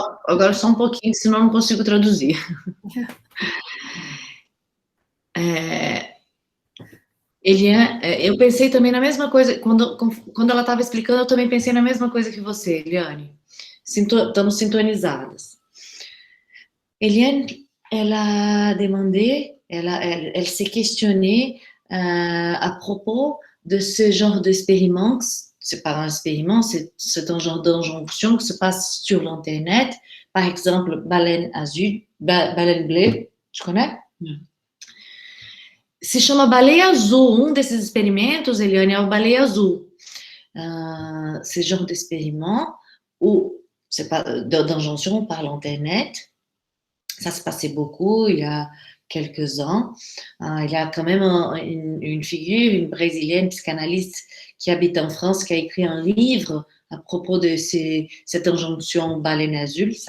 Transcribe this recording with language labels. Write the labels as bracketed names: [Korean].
[Portuguese] Agora só um pouquinho, senão eu não consigo traduzir. Eu pensei também na mesma coisa, quando ela estava explicando, eu também pensei na mesma coisa que você, Eliane. Estamos sintonizadas. [French] Eliane, elle a demandé, elle s'est questionnée à propos de ce genre d'expériment. C'est pas un expériment, c'est un genre d'injonction qui se passe sur l'Internet. Par exemple, baleine azul, baleine bleue, tu connais? [Portuguese] Se chama Baleia Azul. Um desses experimentos, Eliane, é o Baleia Azul. [French] Ce genre d'expériment où c'est pas d'injonction par l'Internet. Ça se passait beaucoup il y a quelques ans. Il y a quand même une figure, une brésilienne psychanalyste qui habite en France, qui a écrit un livre à propos de cette injonction baleine azul.